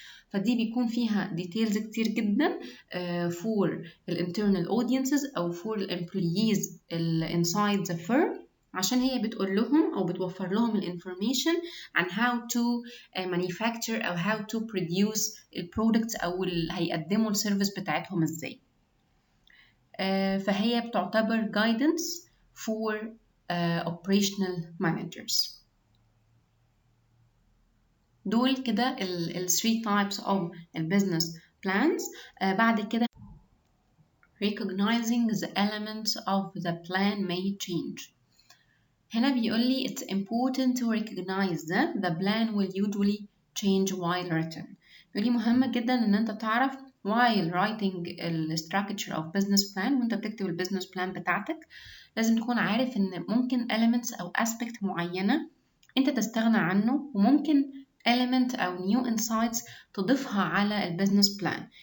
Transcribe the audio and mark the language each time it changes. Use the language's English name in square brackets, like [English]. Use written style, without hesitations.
[Arabic] فدي بيكون فيها details كتير جدا [English] for internal audiences [Arabic] أو [English] for employees inside the firm، [Arabic] عشان هي بتقول لهم أو بتوفر لهم الانفورميشن عن [English] how to manufacture [Arabic] أو [English] how to produce [Arabic] البرودكتس أو هيقدموا السيرفيس بتاعتهم إزاي. فهي بتعتبر [English] guidance for operational managers. [Arabic] دول كده ال [English] 3 types of business plans. [Arabic] بعد كده [English] recognizing the elements of the plan may change. [Arabic] هنا بيقول لي [English] it's important to recognize that the plan will usually change while written. [Arabic] بيقول لي مهمة جدا ان انت تعرف [English] while writing the structure of business plan، [Arabic] وانت بتكتب البيزنس بلان بتاعتك لازم تكون عارف ان ممكن elements او aspect معينة انت تستغنى عنه، وممكن element أو [English] new insights [Arabic] تضيفها على البيزنس بلان.